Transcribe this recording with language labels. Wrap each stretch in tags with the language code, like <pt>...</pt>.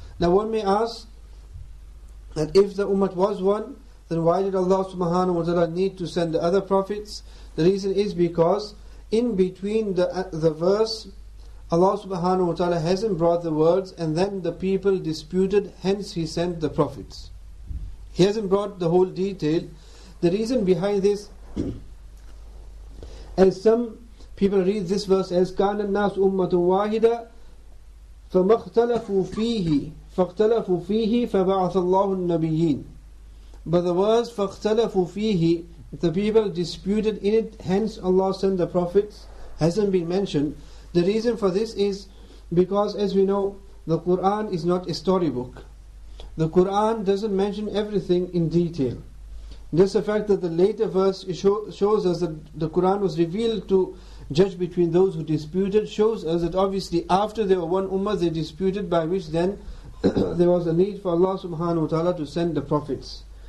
<en>Now one may ask that if the ummah was one, then why did Allah subhanahu wa ta'ala need to send the other prophets? The reason is because in between the verse, Allah subhanahu wa ta'ala hasn't brought the words, and then the people disputed, hence He sent the prophets. He hasn't brought the whole detail. The reason behind this, as some people read this verse as</en> <ar>كَانَ النَّاسُ أُمَّةٌ وَاحِدَةٌ فَمَا اخْتَلَفُوا فِيهِ فَاخْتَلَفُوا فِيهِ فَبَعَثَ اللَّهُ النَّبِيِّينَ.</ar> <en>But the words</en> <ar>فَاخْتَلَفُوا فِيهِ,</ar> <en>the people disputed in it, hence Allah sent the prophets, hasn't been mentioned. The reason for this is because, as we know, the Quran is not a storybook. The Quran doesn't mention everything in detail. Just the fact that the later verse shows us that the Quran was revealed to judge between those who disputed, shows us that obviously after they were one ummah they disputed, by which then there was a need for Allah subhanahu wa ta'ala to send the prophets.</en>